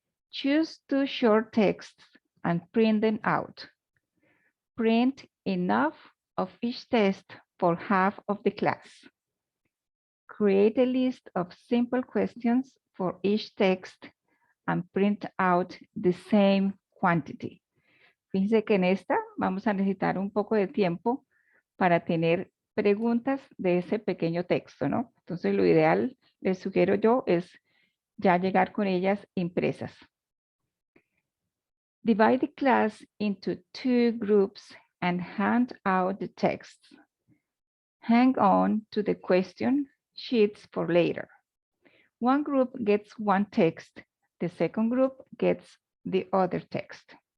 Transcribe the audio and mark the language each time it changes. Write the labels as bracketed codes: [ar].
[en] Choose 2 short texts and print them out. Print enough of each test for half of the class. Create a list of simple questions for each text and print out the same quantity. [es] Fíjense que en esta vamos a necesitar un poco de tiempo para tener preguntas de ese pequeño texto, ¿no? Entonces lo ideal, les sugiero yo, es ya llegar con ellas impresas. [en] Divide the class into 2 groups and hand out the texts. Hang on to the question sheets for later. One group gets 1 text. The second group gets the other text.